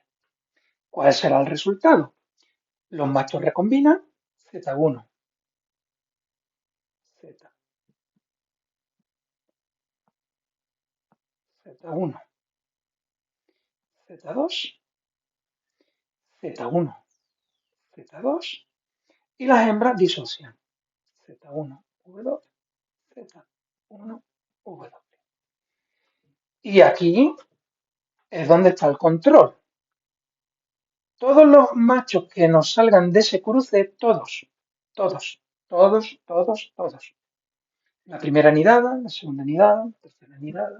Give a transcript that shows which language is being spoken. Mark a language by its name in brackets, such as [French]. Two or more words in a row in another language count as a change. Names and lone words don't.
[Spanish] ¿Cuál será el resultado? Los machos recombinan Z1, Z, Z1, Z2, Z1, Z2 y las hembras disocian. Z1W, Z1W. Y aquí es donde está el control. Todos los machos que nos salgan de ese cruce, todos. La primera nidada, la segunda nidada, la tercera nidada.